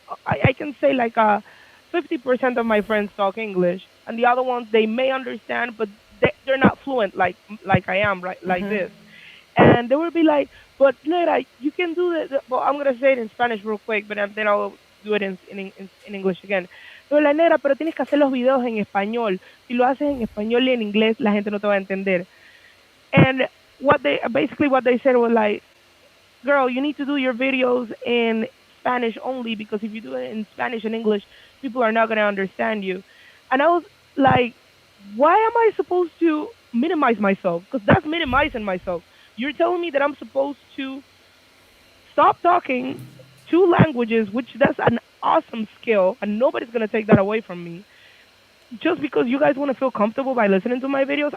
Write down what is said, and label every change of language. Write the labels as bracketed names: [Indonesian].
[English] I can say like 50% of my friends talk English, and the other ones they may understand, but they're not fluent like I am, right? Like this. And they would be like, "But Nera, you can do that." Well, I'm gonna say it in Spanish real quick, but then I'll do it in English again. [Spanish] Pero la Nera, pero tienes que hacer los videos en español. Si lo haces en español y en inglés, la gente no te va a entender. [English] And what they said was like, "Girl, you need to do your videos in Spanish only because if you do it in Spanish and English, people are not gonna understand you." And I was like, "Why am I supposed to minimize myself? Because that's minimizing myself. You're telling me that I'm supposed to stop talking two languages, which that's an awesome skill, and nobody's gonna take that away from me, just because you guys want to feel comfortable by listening to my videos.